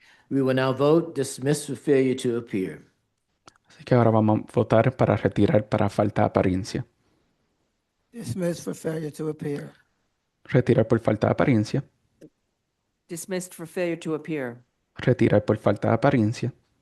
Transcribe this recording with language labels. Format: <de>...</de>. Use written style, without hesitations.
<en>We will now vote dismiss for failure to appear.</en> <es>Así que ahora vamos a votar para retirar para falta de apariencia.</es> <en>Dismissed for failure to appear.</en> <es>Retirar por falta de apariencia.</es> <en>Dismissed for failure to appear.</en> <es>Retirar por falta de apariencia.</es>